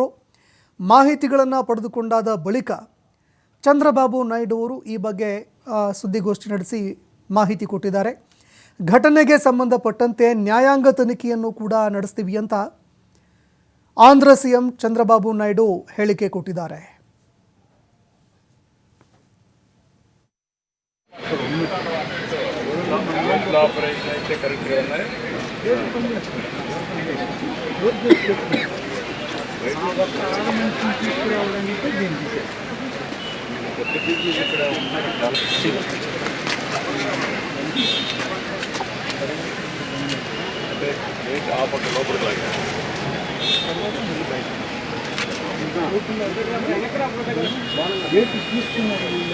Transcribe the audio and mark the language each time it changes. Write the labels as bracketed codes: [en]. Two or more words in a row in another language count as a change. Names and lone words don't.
[kn] ಮಾಹಿತಿಗಳನ್ನು ಪಡೆದುಕೊಂಡಾದ ಬಳಿಕ ಚಂದ್ರಬಾಬು ನಾಯ್ಡು ಅವರು ಈ ಬಗ್ಗೆ ಸುದ್ದಿಗೋಷ್ಠಿ ನಡೆಸಿ ಮಾಹಿತಿ ಕೊಟ್ಟಿದ್ದಾರೆ. ಘಟನೆಗೆ ಸಂಬಂಧಪಟ್ಟಂತೆ ನ್ಯಾಯಾಂಗ ತನಿಖೆಯನ್ನು ಕೂಡ ನಡೆಸ್ತೀವಿ ಅಂತ ಆಂಧ್ರ ಸಿಎಂ ಚಂದ್ರಬಾಬು ನಾಯ್ಡು ಹೇಳಿಕೆ ಕೊಟ್ಟಿದ್ದಾರೆ. [te] ఆపరేషన్ అయితే కరెక్ట్గా ఉన్నాయి. ఇక్కడ అంటే గేట్ ఆ పక్క లోపలికి లాగా గేట్ తీసుకున్నారు.